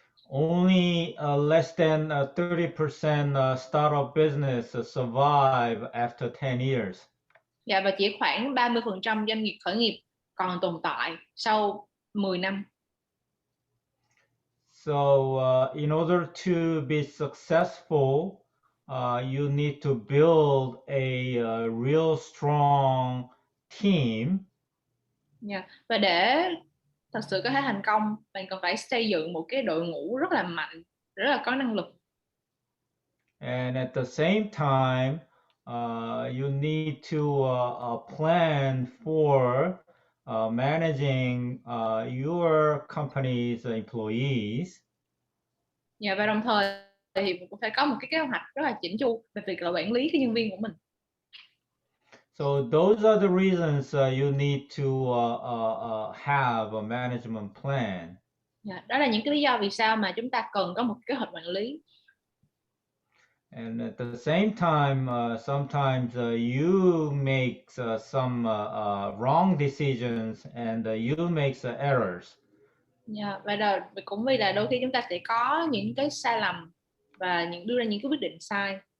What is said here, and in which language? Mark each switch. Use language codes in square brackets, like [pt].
[en] Only less than 30% startup business survive after 10 years. [vi] Và chỉ khoảng 30% doanh nghiệp khởi nghiệp còn tồn tại sau 10 năm. [en] So in order to be successful, you need to build a real strong team. [vi] Và để thật sự có thể thành công, bạn cần phải xây dựng một cái đội ngũ rất là mạnh, rất là có năng lực. [en] And at the same time, you need to plan for managing your company's employees. [vi] Và đồng thời thì mình cũng phải có một cái kế hoạch rất là chỉnh chu về việc là quản lý cái nhân viên của mình. [en] So those are the reasons you need to have a management plan. [vi] Đó là những cái lý do vì sao mà chúng ta cần có một kế hoạch quản lý. [en] And at the same time, sometimes you make some wrong decisions and you make errors. [vi] Và cũng vì là đôi khi chúng ta sẽ có những cái sai lầm và đưa ra những cái quyết định sai.